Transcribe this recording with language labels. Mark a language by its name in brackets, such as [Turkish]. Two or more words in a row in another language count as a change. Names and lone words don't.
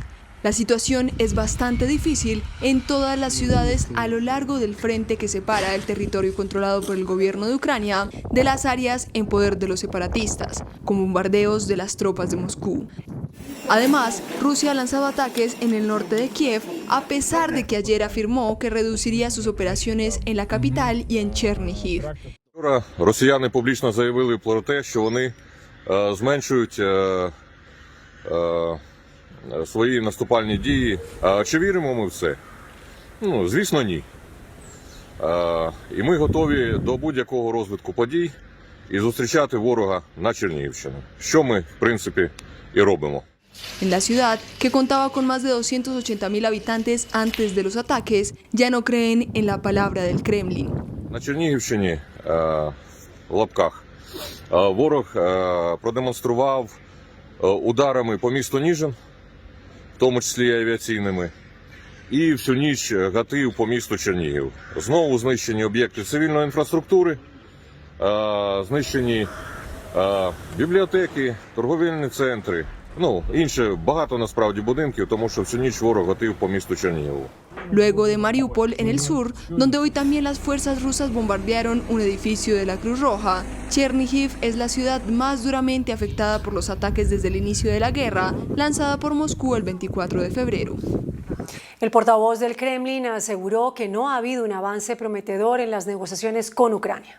[Spanish] La situación es bastante difícil en todas las ciudades a lo largo del frente que separa el territorio controlado por el gobierno de Ucrania de las áreas en poder de los separatistas, con bombardeos de las tropas de Moscú. Además, Rusia ha lanzado ataques en el norte de Kiev, a pesar de que ayer afirmó que reduciría sus operaciones en la capital y en Chernihiv. [Ukrainian] Росіяни публічно заявили про те, що вони зменшують свої наступальні дії. Чи віримо ми в це? Звісно, ні. І ми готові до будь-якого розвитку подій і зустрічати ворога на Чернігівщині, що ми, в принципі, і робимо. [Spanish] En la ciudad, que contaba con más de 280.000 habitantes antes de los ataques, ya no creen en la palabra del Kremlin. [Ukrainian] На Чернігівщині, в лапках, ворог продемонстрував ударами по місту Ніжин, в тому числі і авіаційними, і всю ніч гатив по місту Чернігів. Знову знищені об'єкти цивільної інфраструктури, знищені бібліотеки, торговельні центри, інше багато насправді будинків, тому що всю ніч ворог гатив по місту Чернігову. [Spanish] Luego de Mariupol, en el sur, donde hoy también las fuerzas rusas bombardearon un edificio de la Cruz Roja, Chernihiv es la ciudad más duramente afectada por los ataques desde el inicio de la guerra, lanzada por Moscú el 24 de febrero. El portavoz del Kremlin aseguró que no ha habido un avance prometedor en las negociaciones con Ucrania.